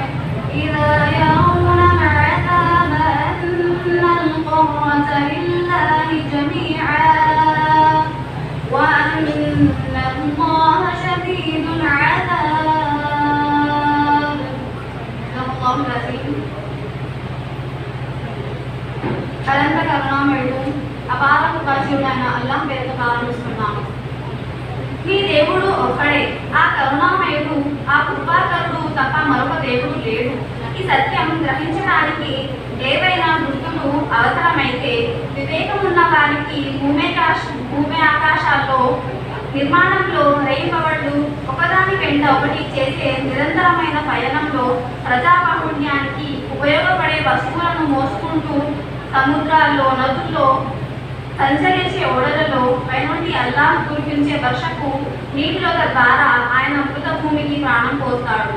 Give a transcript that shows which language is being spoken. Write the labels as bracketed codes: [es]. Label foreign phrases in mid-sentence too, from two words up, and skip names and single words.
[ar] أن القوة لله جميعا وأن الله شديد العذاب. الله العظيم. [te] అనంత కరుణామయుడు అపార కృపాశీలుడైన అల్లాహ్ పేరుతో ప్రారంభిస్తున్నాము. మీ దేవుడు ఒక్కడే, ఆ కరుణామయుడు, ఆ కృపాకరుడు తప్ప మరొక దేవుడు లేడు. ఈ సత్యం గ్రహించడానికి ఏవైనా గుర్తులు అవసరమైతే వివేకమున్న వారికి భూమి ఆకాశాల్లో నిర్మాణంలో రైపబళ్ళు ఒకదాని వెంట ఒకటి చేసే నిరంతరమైన పయనంలో ప్రజాబాహుళ్యానికి ఉపయోగపడే వస్తువులను మోసుకుంటూ సముద్రాల్లో నదుల్లో సంచరించే ఓడలలో పైనుండి అల్లాహ్ కురిపించే వర్షపు నీటిలో ద్వారా ఆయన మృత భూమికి ప్రాణం పోస్తాడు.